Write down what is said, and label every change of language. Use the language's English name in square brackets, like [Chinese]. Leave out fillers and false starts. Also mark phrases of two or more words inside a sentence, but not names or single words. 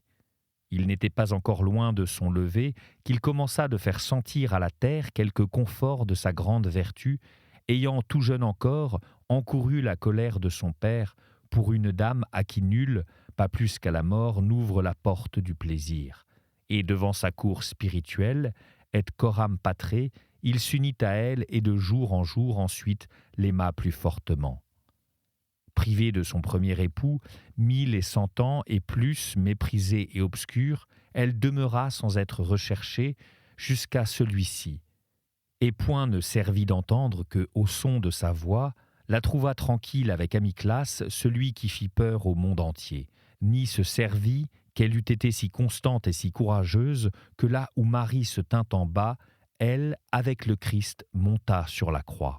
[French] Il n'était pas encore loin de son lever qu'il commença de faire sentir à la terre quelque confort de sa grande vertu, ayant tout jeune encore encouru la colère de son père pour une dame à qui nul, pas plus qu'à la mort, n'ouvre la porte du plaisir. Et devant sa cour spirituelle, [Latin] et coram patré, [French] il s'unit à elle et de jour en jour ensuite l'aima plus fortement. Privée de son premier époux, 1100 ans et plus méprisée et obscure, elle demeura sans être recherchée jusqu'à celui-ci. Et point ne servit d'entendre que, au son de sa voix, la trouva tranquille avec Amyclas, celui qui fit peur au monde entier, ni se servit qu'elle eût été si constante et si courageuse que là où Marie se tint en bas, elle, avec le Christ, monta sur la croix.